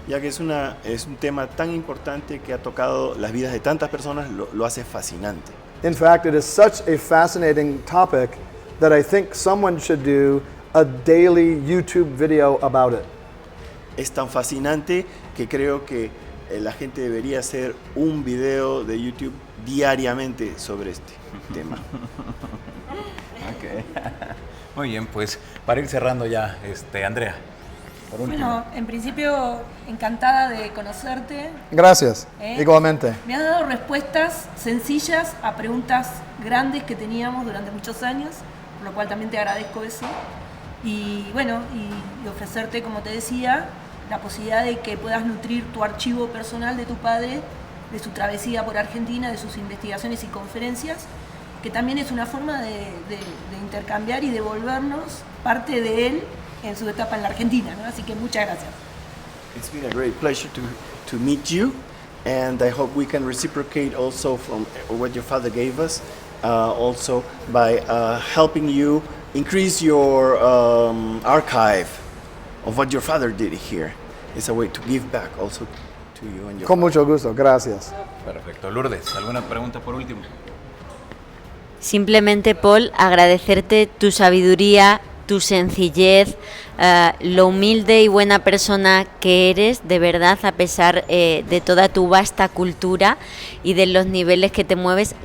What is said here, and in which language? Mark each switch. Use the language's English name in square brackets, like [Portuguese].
[Spanish] Ya que es un tema tan importante que ha tocado las vidas de tantas personas, lo hace fascinante. [English] In fact, it is such a fascinating topic that I think someone should do a daily YouTube video about it. [Spanish] Es tan fascinante que creo que la gente debería hacer un video de YouTube diariamente sobre este tema. [English] Okay. [Spanish] Muy bien, pues para ir cerrando ya, Andrea, por último. Bueno, en principio encantada de conocerte. Gracias. Igualmente. Me has dado respuestas sencillas a preguntas grandes que teníamos durante muchos años, por lo cual también te agradezco eso. Y bueno, y ofrecerte, como te decía, la posibilidad de que puedas nutrir tu archivo personal de tu padre, de su travesía por Argentina, de sus investigaciones y conferencias, que también es una forma de intercambiar y devolvernos parte de él en su etapa en la Argentina, ¿no? Así que muchas gracias. [English] It's been a great pleasure to meet you, and I hope we can reciprocate also from what your father gave us, also by helping you increase your archive of what your father did here. It's a way to give back also to you and your [Spanish] Con [English] father. [Spanish] mucho gusto. Gracias. Perfecto. Lourdes, ¿alguna pregunta por último? Simplemente, Paul, agradecerte tu sabiduría, tu sencillez, lo humilde y buena persona que eres, de verdad, a pesar de toda tu vasta cultura y de los niveles que te mueves.